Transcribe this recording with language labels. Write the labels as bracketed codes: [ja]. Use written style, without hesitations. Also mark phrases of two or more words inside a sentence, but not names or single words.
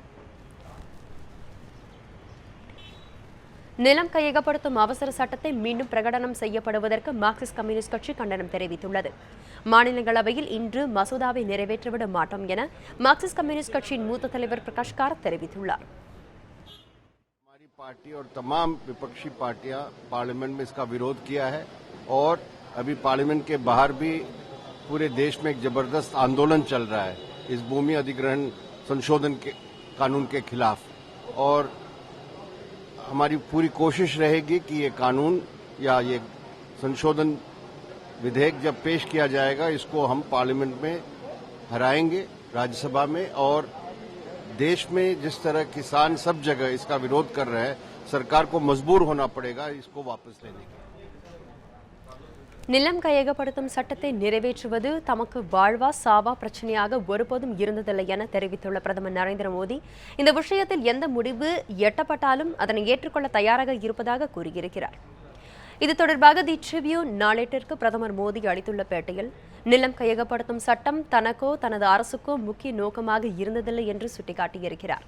[ta] நிலம் கையகப்படுத்தும் அவசர சட்டத்தை மீண்டும் பிரகடனம் செய்யப்படுவதற்கு மார்க்சிஸ்ட் கம்யூனிஸ்ட் கட்சி கண்டனம் தெரிவித்துள்ளது. மாநிலங்களவையில் இன்று மசோதாவை நிறைவேற்றிவிட மாட்டோம் என மார்க்சிஸ்ட் கம்யூனிஸ்ட் கட்சியின் மூத்த தலைவர் பிரகாஷ் காரத் தெரிவித்துள்ளார். [hi] हमारी पार्टी और तमाम विपक्षी पार्टियां पार्लियामेंट में इसका विरोध किया है और अभी पार्लियामेंट के बाहर भी पूरे देश में एक जबरदस्त आंदोलन चल रहा है इस भूमि अधिग्रहण संशोधन के कानून के खिलाफ। और हमारी पूरी कोशिश रहेगी कि ये कानून या ये संशोधन विधेयक जब पेश किया जाएगा इसको हम पार्लियामेंट में हराएंगे राज्यसभा में। और देश में जिस तरह किसान सब जगह इसका विरोध कर रहे हैं सरकार को मजबूर होना पड़ेगा इसको वापस लेने के। [ta] நிலம் கையகப்படுத்தும் சட்டத்தை நிறைவேற்றுவது தமக்கு வாழ்வா சாவா பிரச்சனையாக ஒருபோதும் இருந்ததில்லை என தெரிவித்துள்ள பிரதமர் நரேந்திர மோடி இந்த விஷயத்தில் எந்த முடிவு எட்டப்பட்டாலும் அதனை ஏற்றுக்கொள்ள தயாராக இருப்பதாக கூறியிருக்கிறார். இது தொடர்பாக தி ட்ரிபியூன் நாளேட்டிற்கு பிரதமர் மோடி அளித்துள்ள பேட்டியில் நிலம் கையகப்படுத்தும் சட்டம் தனக்கோ தனது அரசுக்கோ முக்கிய நோக்கமாக இருந்ததில்லை என்று சுட்டிக்காட்டியிருக்கிறார்.